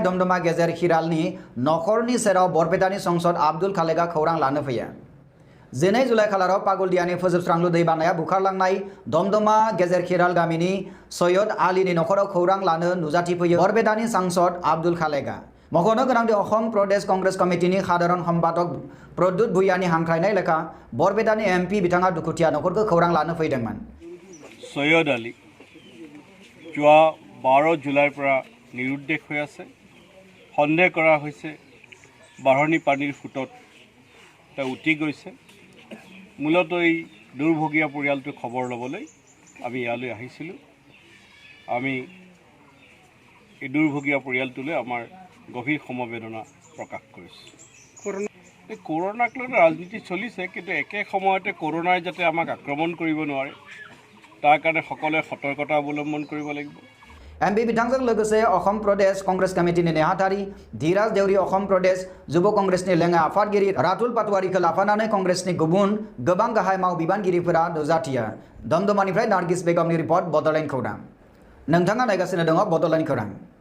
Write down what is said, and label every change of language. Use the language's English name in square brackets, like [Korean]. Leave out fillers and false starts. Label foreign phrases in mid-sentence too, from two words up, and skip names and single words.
[Bodo] दमदमा गेजेर हिरालनि नखरनि सेराव बरपेटानि संसद आब्दुल खालेगा खौरां लानो फैयो 12 जुलाइ खालाराव पागलदियानि फोजोबस्रांलु दैबानाया बुखारलांनाय दमदमा गेजेर हिराल गामिनि सैयद आलीनि नखराव खौरां लानो नुजाथिफैयो बरपेटानि सांसद आब्दुल खालेगा मख'नो गोनांदि असम प्रदेश कंग्रेस कमिटिनि साधारण सम्पादक प्रद्युत भुइयानि हांख्रायनाय लेखा बरपेटानि MP बिथाङा दुखुथिया नखरखौ खौरां लानो फैदोंमोन [Assamese] सैयद आली যোৱা 12 जुलाइৰ পৰা নিৰুদ্দেশ হৈ আছে সন্দেহ কৰা হৈছে বাঢ়নী পানীৰ ফুটত তা উঠি গৈছে মূলত এই দুৰ্ভগীয়া পৰিয়ালটো খবৰ ল'বলৈ আমি ইয়ালৈ আহিছিলোঁ আমি এই দুৰ্ভগীয়া পৰিয়ালটোলৈ আমাৰ গভীৰ সমবেদনা প্ৰকাশ কৰিছোঁ এই কৰোনাক লৈ ৰাজনীতি চলিছে কিন্তু একে সময়তে কৰোনাই যাতে আমাক আক্ৰমণ কৰিব নোৱাৰে তাৰ কাৰণে সকলোৱে সতৰ্কতা অৱলম্বন কৰিব লাগিব [Bodo] MP बिथांजों लोगोसे असम प्रदेश कांग्रेस कमिटिनि नेहाथारि धीराज देउरि असम प्रदेश युव कांग्रेसनि लेङाइ आफादगिरि रातुल पाटवारिखौ लाफानानै कांग्रेसनि गुबुन गोबां गाहाय मावबिबानगिरिफोरा नुजाथियो दमदमानिफ्राय नार्गिस बेगमनि रिपर्ट बड'लेण्ड खौरां नोंथाङा नायगासिनो दङ बड'लेण्ड खौरां